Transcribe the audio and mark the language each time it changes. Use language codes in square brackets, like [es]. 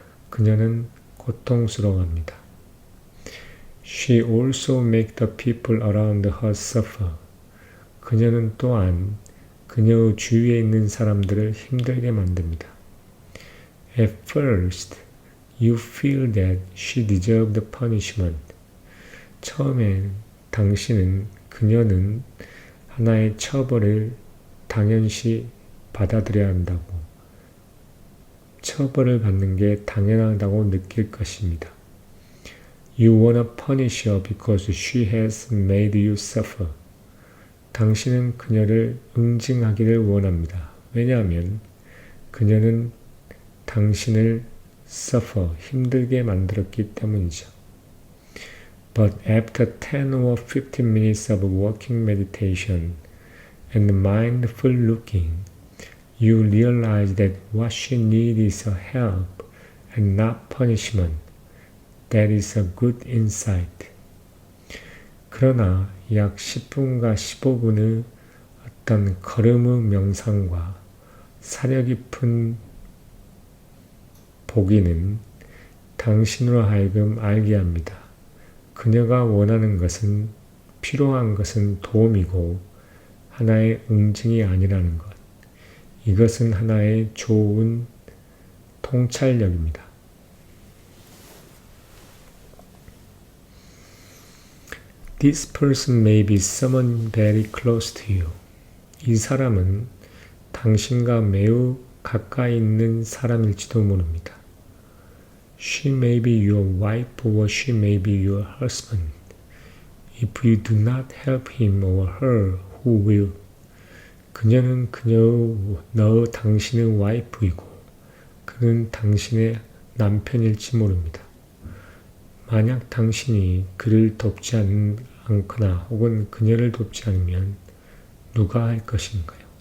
[ko] 그녀는 고통스러워합니다. [en] She also makes the people around her suffer. [ko] 그녀는 또한 그녀의 주위에 있는 사람들을 힘들게 만듭니다. [en] At first, you feel that she deserved the punishment. [ko] 처음엔 그녀는 하나의 처벌을 당연시 받아들여야 한다고, 처벌을 받는 게 당연하다고 느낄 것입니다. [en] You wanna punish her because she has made you suffer. [ko] 당신은 그녀를 응징하기를 원합니다. 왜냐하면 그녀는 당신을 suffer, 힘들게 만들었기 때문이죠. [en] But after 10 or 15 minutes of walking meditation and mindful looking, you realize that what she needs is a help and not punishment. That is a good insight. [ko] 그러나 약 10분과 15분의 어떤 걸음의 명상과 사려 깊은 보기는 당신으로 하여금 알게 합니다. 그녀가 원하는 것은, 필요한 것은 도움이고 하나의 응징이 아니라는 것. 이것은 하나의 좋은 통찰력입니다. [en] This person may be someone very close to you. [ko] 이 사람은 당신과 매우 가까이 있는 사람일지도 모릅니다. [en] She may be your wife or she may be your husband. If you do not help him or her, who will? [ko] 그녀는 당신의 와이프이고 그는 당신의 남편일지 모릅니다. 만약 당신이 그를 돕지 않거나 혹은 그녀를 돕지 않으면 누가 할 것인가요?